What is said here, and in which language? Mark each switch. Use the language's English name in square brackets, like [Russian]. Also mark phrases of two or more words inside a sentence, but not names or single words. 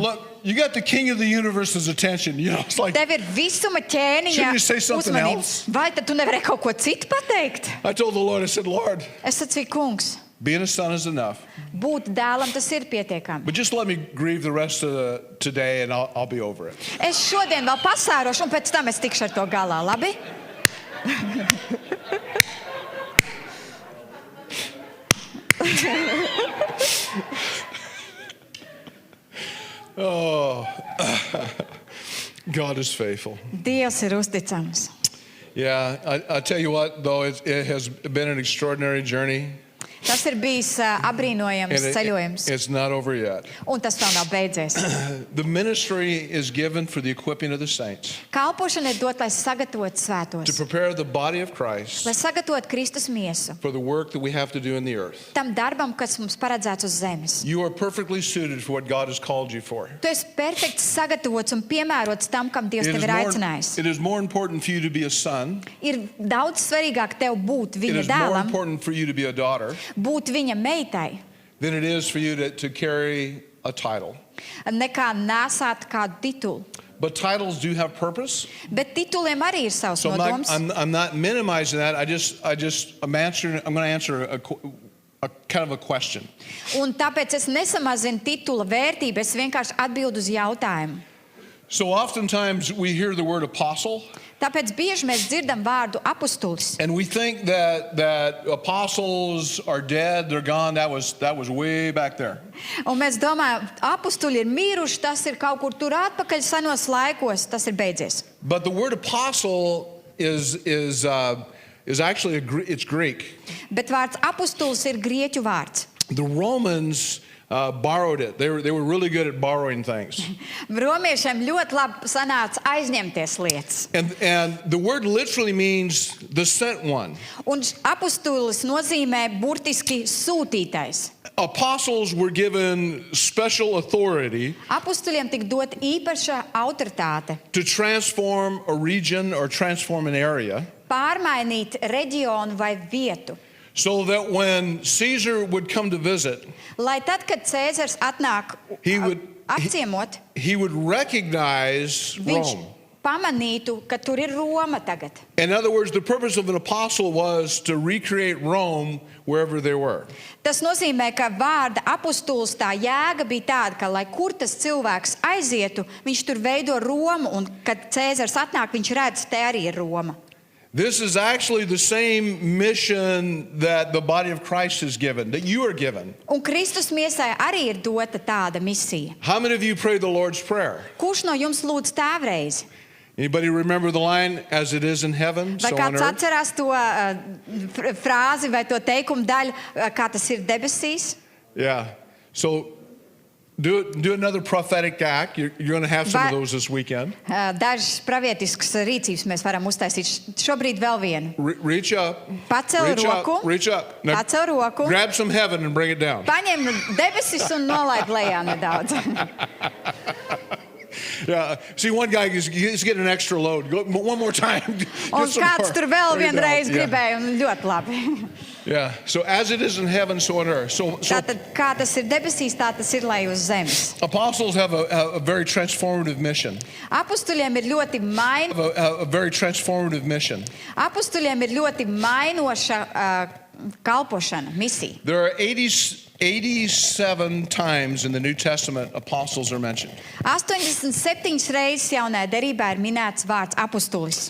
[English] Look, you got the king of the universe's attention. It's like, [Latvian] Tev ir visuma ķēniņa [English] Shouldn't you say something else? [Latvian] uzmanība. Vai tad tu nevari kaut ko citu pateikt? [English] I told the Lord, I said, Lord, [Latvian] Es sacīju, kungs, [English] being a son is enough. [Latvian] būt dēlam tas ir pietiekami. [English] But just let me grieve the rest of today and I'll be over it. [Latvian] Es šodien vēl pasārošu, un pēc tam es tikšu ar to galā, labi? [English] Oh, God is faithful. [Latvian] Dievs ir uzticams. [English] Yeah, I tell you what, though, it has been an extraordinary journey. [Latvian] Tas ir bijis apbrīnojams [English] And [Latvian] ceļojums, [English] it's not over yet. [Latvian] un tas vēl nav beidzies. [English] The ministry is given for the equipping of the saints, [Latvian] Kalpošana ir dot, lai sagatavotu [English] to [Latvian] svētos, [English] prepare the body of Christ [Latvian] lai sagatavotu Kristus miesu [English] for the work that we have to do in the earth. [Latvian] tam darbam, kas mums paredzēts uz zemes. [English] You are perfectly suited for what God has called you for. [Latvian] Tu esi perfekti sagatavots un piemērots tam, kam Dievs tevi ir aicinājis. [English] It is more important for you to be a son. [Latvian] Ir daudz svarīgāk tev būt [English] It [Latvian] viņa [English] is more [Latvian] dēlam, [English] important for you to be a daughter [Latvian] būt viņa meitai, [English] than it is for you to carry a title. [Latvian] nekā nesāt kādu titulu. [English] but titles do have purpose. [Latvian] Bet tituliem arī ir savs [English] So [Latvian] nodoms. [English] I'm not minimizing that. I'm going to answer a kind of a question. [Latvian] Un tāpēc es nesamazinu titula vērtību, es vienkārši atbildu uz jautājumu. [English] So oftentimes we hear the word apostle, [Latvian] Tāpēc bieži mēs dzirdam vārdu apustulis. [English] and we think that apostles are dead, they're gone. That was way back there. [Latvian] Un mēs domājam, apustuļi ir miruši, tas ir kaut kur tur atpakaļ senos laikos, tas ir beidzies. [English] But the word apostle is actually it's Greek. [Latvian] Bet vārds apustulis ir grieķu vārds. [English] The Romans borrowed it. They were really good at borrowing things. [Latvian] Romiešiem ļoti labi sanāca aizņemties lietas. [English] And the word literally means the sent one. [Latvian] Un apustulis nozīmē burtiski sūtītais. [English] Apostles were given special authority [Latvian] Apustuļiem tika dot īpaša autoritāte [English] to transform a region or transform an area, [Latvian] pārmainīt reģionu vai vietu. [English] so that when Caesar would come to visit, [Latvian] Lai tad, kad Cēzars atnāk apciemot, [English] he would recognize [Latvian] viņš [English] Rome. [Latvian] pamanītu, ka tur ir Roma tagad. [English] In other words, the purpose of an apostle was to recreate Rome wherever they were. [Latvian] Tas nozīmē, ka vārda apustulis tā jēga bija tāda, ka, lai kur tas cilvēks aizietu, viņš tur veido Romu, un kad Cēzars atnāk, viņš redz, te arī ir Roma. [English] This is actually the same mission that the body of Christ is given, that you are given. [Latvian] Un Kristus miesai arī ir dota tāda misija. [English] How many of you pray the Lord's Prayer? [Latvian] Kurš no jums lūdz tēvreizi? [English] Anybody remember the line, as it is in heaven, [Latvian] Vai [English] so on [Latvian] kāds [English] earth? [Latvian] atcerās to frāzi vai to teikumu daļu, kā tas ir debesīs? [English] Yeah. So do another prophetic act. You're going to have some of [Latvian] Vai- [English] those this weekend. [Latvian] Dažas pravietiskas rīcības mēs varam uztaisīt. Šobrīd vēl vienu. [English] Reach up. [Latvian] Pacel [English] Reach up. [Latvian] roku. [English] Reach up. Now, [Latvian] Pacel roku. [English] grab some heaven and bring it down. [Latvian] Paņem debesis un nolaid lejā nedaudz. [English] Yeah. See, one guy he's getting an extra load. Go one more time. [Latvian] Un [English] Get some [Latvian] kāds [English] more. [Latvian] tur vēl [English] Bring it down. [Latvian] vienreiz [English] Yeah. [Latvian] gribēja, un ļoti labi. [English] Yeah. So as it is in heaven, so on earth. So [Latvian] Tātad, kā tas ir debesīs, tā tas ir, lai uz zemes. [English] apostles have a very transformative mission. [Latvian] Apustuļiem ir ļoti [English] A very transformative mission. [Latvian] Apustuļiem ir ļoti mainoša kalpošana, misija. [English] There are 87 times in the New Testament apostles are mentioned. [Latvian] 87 reizes jaunajā derībā ir minēts vārds apustulis.